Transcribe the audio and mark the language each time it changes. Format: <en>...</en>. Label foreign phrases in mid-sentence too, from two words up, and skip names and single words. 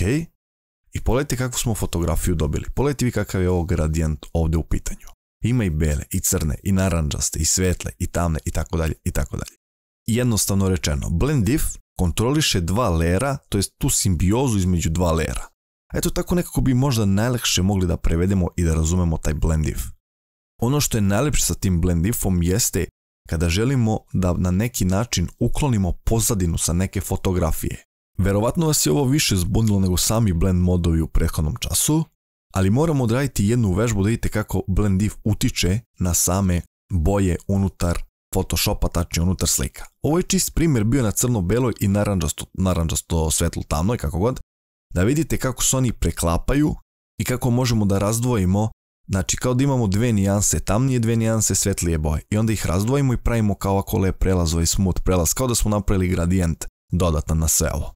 <sr>I pogledajte kakvu smo fotografiju dobili. Pogledajte vi kakav je ovo gradijent ovdje u pitanju. Ima i bele, i crne, i naranđaste, i svetle, i tamne, i tako dalje, i tako dalje. Jednostavno rečeno,</sr> <en>blend diff</en> <sr>kontroliše dva lera, to jest tu simbiozu između dva lera. Eto tako nekako bi možda najlakše mogli da prevedemo i da razumemo taj</sr> <en>blend if.</en> <sr>Ono što je najlepše sa tim</sr> <en>blend ifom</en> <sr>jeste kada želimo da na neki način uklonimo pozadinu sa neke fotografije. Verovatno vas je ovo više zbunilo nego sami blend modovi u prethodnom času, ali moramo odraditi jednu vežbu da vidite kako</sr> <en>blend if</en> <sr>utiče na same boje unutar Photoshopa, tačnije unutar slika. Ovo je čist primjer bio na crno-beloj i naranđasto svetlo tamnoj, kako god, da vidite kako se oni preklapaju i kako možemo da razdvojimo, znači kao da imamo dve nijanse tamnije, dve nijanse svetlije boje i onda ih razdvojimo i pravimo kao ovako lep prelaz, ovaj smooth prelaz, kao da smo napravili gradijent dodatan na sve ovo.</sr>